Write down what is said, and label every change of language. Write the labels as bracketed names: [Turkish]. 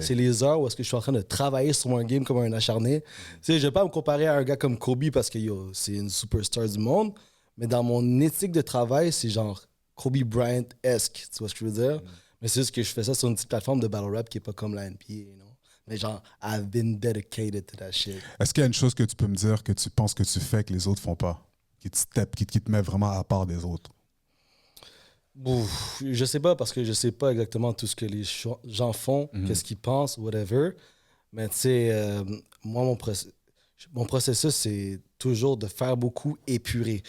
[French] C'est les heures où est-ce que je suis en train de travailler sur mon game comme un acharné. Tu sais, je vais pas me comparer à un gars comme Kobe parce que yo, c'est une superstar du monde, mais dans mon éthique de travail, c'est genre Kobe Bryant-esque, tu vois ce que je veux dire? Mais c'est juste que je fais ça sur une petite plateforme de battle rap qui est pas comme la NBA, you know? [English] Mais genre, I've been dedicated to that shit. [French] Est-ce qu'il y a une chose que tu peux me dire que tu penses que tu fais que les autres font pas? Qui te met vraiment à part des autres? Ouf, je sais pas parce que je sais pas exactement tout ce que les gens font, qu'est-ce qu'ils pensent, whatever. Mais tu sais, moi, mon processus, c'est toujours de faire beaucoup, épurer.